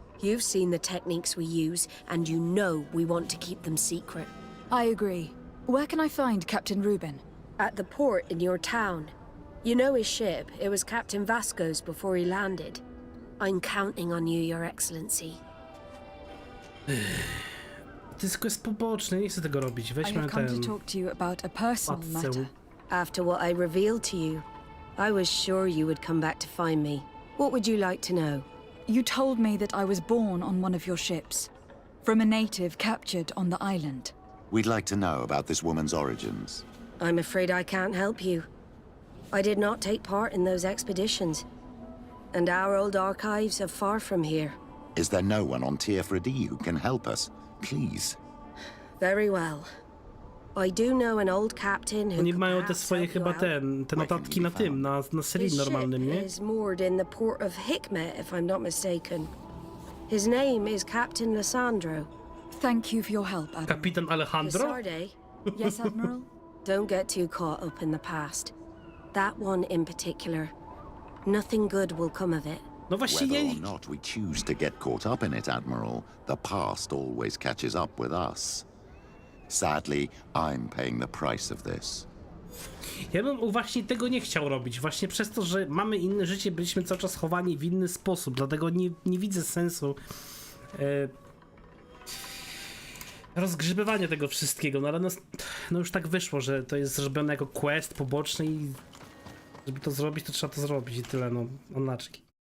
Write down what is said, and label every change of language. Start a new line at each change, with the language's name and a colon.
English: You've seen the techniques we use, and you know we want to keep them secret. I agree. Where can I find Captain Reuben? At the port in your town. You know his ship. It was Captain Vasco's before he landed. I'm counting on you, Your Excellency.
Polish: To jest quest poboczny, nie chcę tego robić.
English: I
Polish: Weźmy
English: have come
Polish: ten...
English: to talk to you about a personal matter. After what I revealed to you, I was sure you would come back to find me. What would you like to know? You told me that I was born on one of your ships, from a native captured on the island. We'd like to know about this woman's origins. I'm afraid I can't help you. I did not take part in those expeditions, and our old archives are far from here. Is there no one on Tier 3D who can help us? Please. Very well. I do know an old captain who
Polish: Oni mają te swoje chyba te notatki na tym, na serii normalnym, nie?
English: is moored in the port of Hikmet, if I'm not mistaken. His name is Captain Lissandro. Thank you for your help, Admiral.
Polish: Kapitan Alejandro? Lissarde?
English: Yes, Admiral? Don't get too caught up in the past. That one in particular. Nothing good will come of it.
Polish: No właśnie
English: Whether or not we choose to get caught up in it, Admiral, the past always catches up with us. Sadly, I'm paying the price of this.
Polish: Ja bym właśnie tego nie chciał robić. Właśnie przez to, że mamy inne życie, byliśmy cały czas chowani w inny sposób. Dlatego nie widzę sensu rozgrzebywania tego wszystkiego. No ale no już tak wyszło, że to jest zrobione jako quest poboczny i żeby to zrobić, to trzeba to zrobić i tyle, no, onaczki.